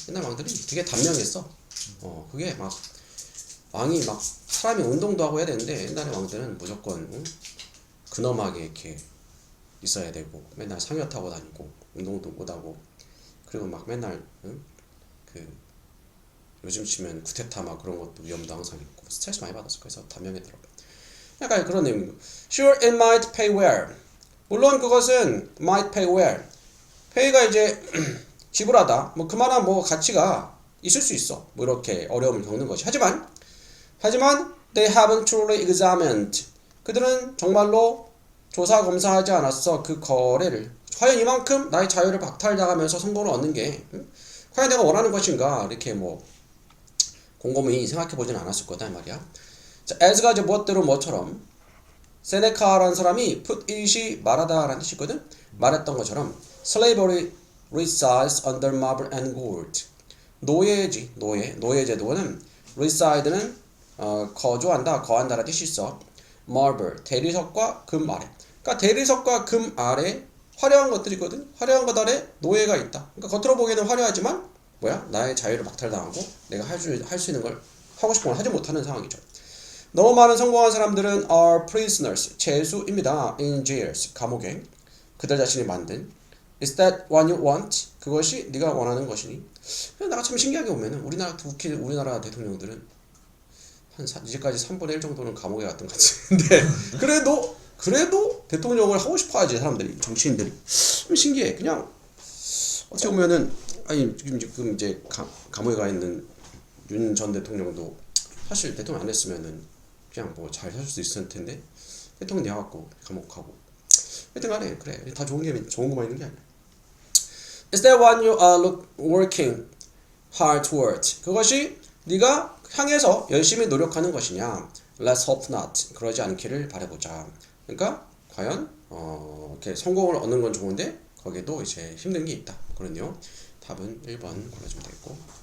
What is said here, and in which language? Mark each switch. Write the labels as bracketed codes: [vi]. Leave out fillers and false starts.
[ko] 옛날 왕들이 되게 단명했어. 그게 막 왕이 막 사람이 운동도 하고 해야 되는데 옛날에 왕들은 무조건 근엄하게 이렇게 있어야 되고 맨날 상여 타고 다니고 운동도 못하고 그리고 막 맨날 그 요즘 치면 쿠데타 막 그런 것도 위험도 항상 있고 스트레스 많이 받았어. 그래서 단명했더라고. 약간 그런 내용이고. [en] Sure, it might pay well. [ko] 물론 그것은 [en] might pay well. [ko] pay가 이제 지불하다. 뭐 그만한 뭐 가치가 있을 수 있어. 뭐 이렇게 어려움을 겪는 것이. 하지만 [en] they haven't truly examined. [ko] 그들은 정말로 조사 검사하지 않았어. 그 거래를. 과연 이만큼 나의 자유를 박탈당하면서 성공을 얻는 게 과연 내가 원하는 것인가? 이렇게 뭐 곰곰이 생각해 보진 않았을 거다 이 말이야. 자, as가 이제 무엇대로 뭐처럼 세네카라는 사람이 [en] put it [ko] 이 말하다 라는 뜻이거든. 말했던 것처럼 [en] slavery resides under marble and gold. [ko] 노예지, 노예 제도는 reside는 거주한다, 거한다라는 뜻이 있어. marble, 대리석과 금 아래. 그러니까 대리석과 금 아래 화려한 것들이거든. 화려한 것 아래 노예가 있다. 그러니까 겉으로 보기에는 화려하지만 뭐야? 나의 자유를 박탈당하고 내가 할 수 있는 걸 하고 싶은 걸 하지 못하는 상황이죠. 너무 많은 성공한 사람들은 [en] are prisoners, [ko] 죄수입니다. [en] in jails, [ko] 감옥에. 그들 자신이 만든. [en] Is that what you want? [ko] 그것이 네가 원하는 것이니? 내가 참 신기하게 보면은 우리나라 대통령들은 한 이제까지 3분의 1 정도는 감옥에 갔던 것 같은데 그래도 대통령을 하고 싶어 하지 사람들이, 정치인들이. 신기해. 그냥 어떻게 보면은 아니 지금 이제 감옥에 가 있는 윤 전 대통령도 사실 대통령 안 했으면은 그냥 뭐 잘 살 수 있을 텐데 대통령 돼갖고 감옥 가고. 하여튼 간에 그래, 다 좋은 것만 있는 게 아니야. [en] Is that what you are working hard towards? [ko] 그것이 네가 향해서 열심히 노력하는 것이냐? [en] Let's hope not. [ko] 그러지 않기를 바라보자. 그러니까 과연 이렇게 성공을 얻는 건 좋은데 거기에도 이제 힘든 게 있다. 그런요. 답은 1번 골라주면 되겠고.